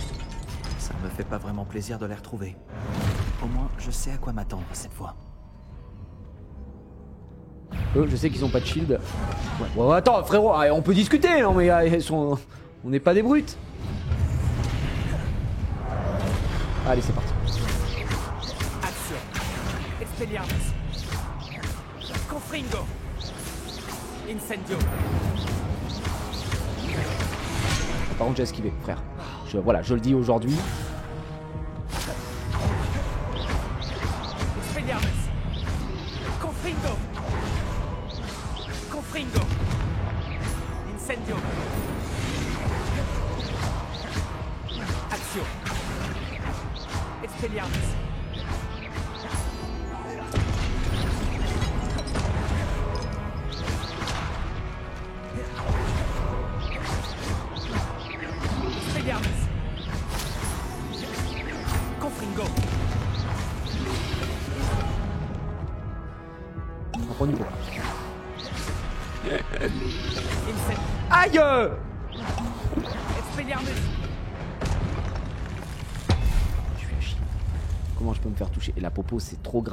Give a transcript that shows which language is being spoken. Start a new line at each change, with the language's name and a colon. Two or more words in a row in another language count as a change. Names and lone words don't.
French: Ça me fait pas vraiment plaisir de les retrouver. Au moins, je sais à quoi m'attendre cette fois. Eux, je sais qu'ils ont pas de shield. Ouais, attends, frérot, on peut discuter, non mais ils sont... on n'est pas des brutes. Allez, c'est parti. Action. Expelliarmus. Confringo. Incendio. Par contre, j'ai esquivé, frère. Voilà, je le dis aujourd'hui. Expelliarmus. Confringo. Confringo. Incendio. Action. Expelliarmus. Expelliarmus. Confringo. On prend du pot. Incendio. Aïe! Expelliarmus. Je suis à chier. Comment je peux me faire toucher? Et la popo, c'est trop grave.